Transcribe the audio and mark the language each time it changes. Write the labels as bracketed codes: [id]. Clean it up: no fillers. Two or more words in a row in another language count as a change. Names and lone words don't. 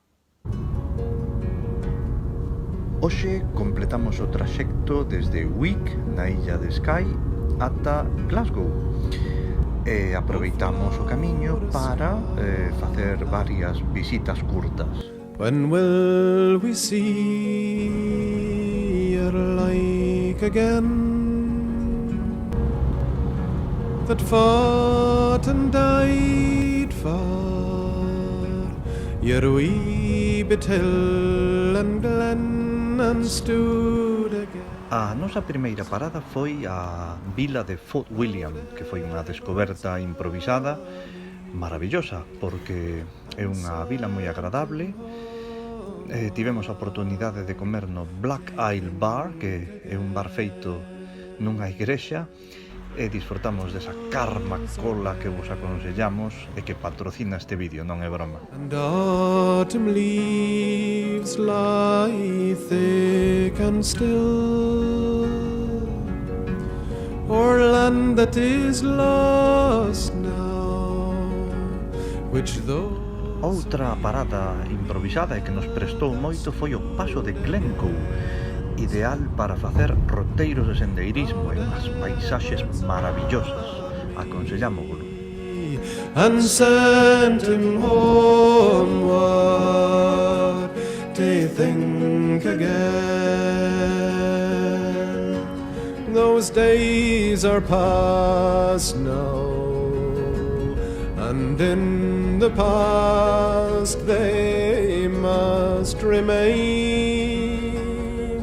[gl] Hoxe completamos o traxecto desde Wick, na illa de Skye, ata Glasgow. E aproveitamos o camiño para facer varias visitas curtas. [en] When will we see your like again? That fought and died for your wee bit hill and glen and stood again. [gl] A nosa primeira parada foi a vila de Fort William, que foi unha descoberta improvisada maravillosa, porque é unha vila moi agradable. Tivemos a oportunidade de comer no Black Isle Bar, que é un bar feito nunha igrexa, e disfrutamos desa Karma Cola que vos aconsellamos e que patrocina este vídeo, non é broma. [en] And autumn leaves lie thick and still o'er land that is lost now, which though [gl] Outra parada improvisada e que nos prestou moito foi o paso de Glencoe, ideal para facer roteiros de sendeirismo e unhas paisaxes maravillosas. Aconsellámoslo. [en] and sent him homeward to think again. Those days are past now, and in the past they must remain.